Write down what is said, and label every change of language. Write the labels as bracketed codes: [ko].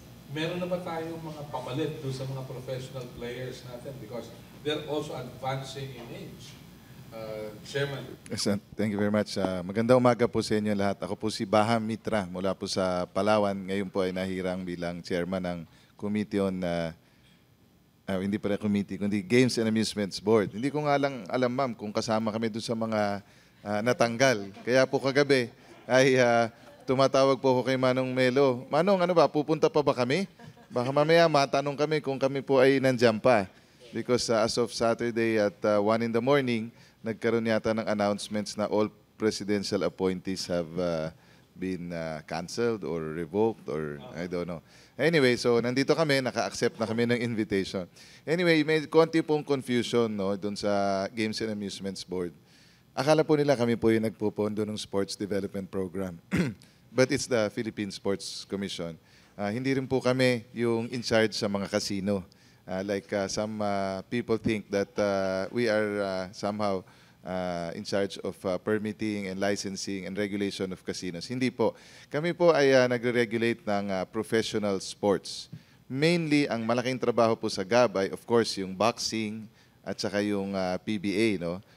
[tl] Meron na ba tayong mga pamalit doon sa mga professional players natin? [en] Because they're also advancing in age. Chairman. Yes, thank you very much. [tl] Magandang umaga po sa inyo lahat. Ako po si Baham Mitra mula po sa Palawan. Ngayon po ay nahirang bilang chairman ng committee on, hindi pala committee, kundi Games and Amusements Board. Hindi ko nga lang alam ma'am kung kasama kami doon sa mga natanggal. Kaya po kagabi ay tumatawag po ako kay Manong Melo. Manong, ano ba, pupunta pa ba kami? Baka mamaya matanong kami kung kami po ay nandiyan pa. [en] Because as of Saturday at 1 in the morning, [tl] nagkaroon yata ng announcements na [en] all presidential appointees have been canceled or revoked or I don't know. [tl] Anyway, so nandito kami, naka-accept na kami ng invitation. Anyway, may konti pong confusion no, doon sa Games and Amusements Board. Akala po nila kami po yung nagpupondo ng sports development program. [en] But it's the Philippine Sports Commission. [tl] Hindi rin po kami yung in charge sa mga casino. [en] Some people think that we are somehow in charge of permitting and licensing and regulation of casinos. [tl] Hindi po. Kami po ay nagre-regulate ng professional sports. Mainly, ang malaking trabaho po sa GAB ay of course yung boxing at saka yung PBA. No?